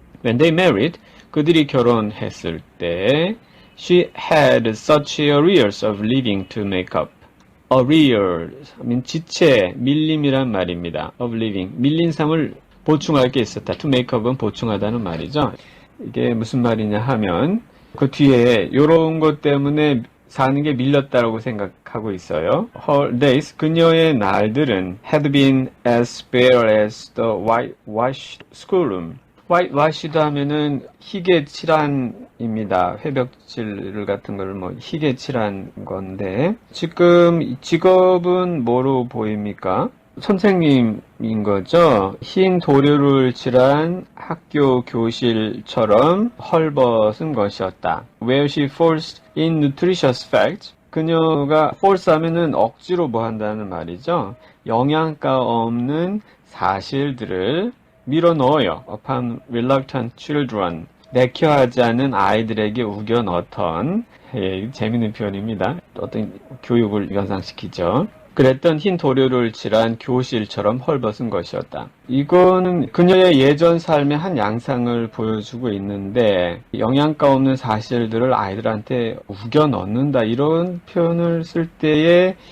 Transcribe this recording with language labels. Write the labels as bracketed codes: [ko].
[en] When they married, [ko] 그들이 결혼했을 때 [en] she had such arrears of living to make up. [ko] arrears 하면 지체, 밀림이란 말입니다. [en] of living, [ko] 밀린 삶을 보충할 게 있었다. [en] to make up [ko] 은 보충하다는 말이죠. 이게 무슨 말이냐 하면 그 뒤에 이런 것 때문에 사는 게 밀렸다고 생각하고 있어요. [en] Her days, [ko] 그녀의 날들은 [en] had been as bare as the whitewashed schoolroom. [ko] whitewashed 하면은 희게 칠한입니다. 회벽질 같은 걸 뭐 희게 칠한 건데 지금 직업은 뭐로 보입니까? 선생님인 거죠. 흰 도료를 칠한 학교 교실처럼 헐벗은 것이었다. [en] Where she forced in nutritious facts. [ko] 그녀가 force 하면은 억지로 뭐 한다는 말이죠. 영양가 없는 사실들을 밀어넣어요. [en] Upon reluctant children. [ko] 내켜하지 않은 아이들에게 우겨 넣던 재밌는 표현입니다. 어떤 교육을 연상시키죠. 그랬던 흰 도료를 칠한 교실처럼 헐벗은 것이었다. 이거는 그녀의 예전 삶의 한 양상을 보여주고 있는데 영양가 없는 사실들을 아이들한테 우겨 넣는다 이런 표현을 쓸 때에